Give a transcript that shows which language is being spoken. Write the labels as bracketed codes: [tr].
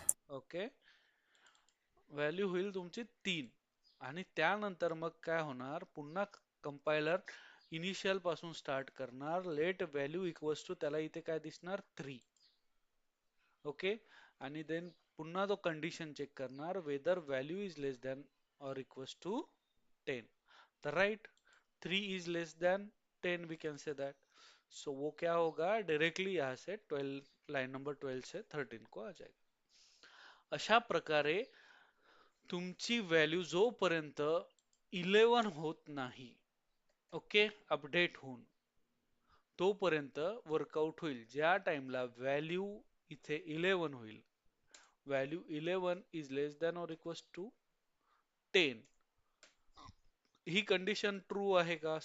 [mr] Okay, value होईल तुमची 3, आणि त्यानंतर मग काय होणार? पुन्हा कंपायलर इनिशियल पासून स्टार्ट करणार, लेट व्हॅल्यू इक्वल्स टू, त्याला इथे काय दिसणार? 3. ओके, आणि देन पुन्हा तो कंडिशन चेक करणार, [en] whether value is less than or equals to [mr] 10. [en] तो right, 3 is less than 10, we can say that. [hi] सो वो क्या होगा? डायरेक्टली यहाँ से 12, लाइन नंबर 12 से 13 को आ जाएगा. [mr] अशा प्रकारे तुमची व्हॅल्यू जोपर्यंत 11 होत नाही, ओके, अपडेट होऊन, तोपर्यंत वर्कआउट होईल. ज्या टाइमला व्हॅल्यू इथे 11 होईल, व्हॅल्यू 11 इज लेस दॅन और equals to 10, he condition true आहे का?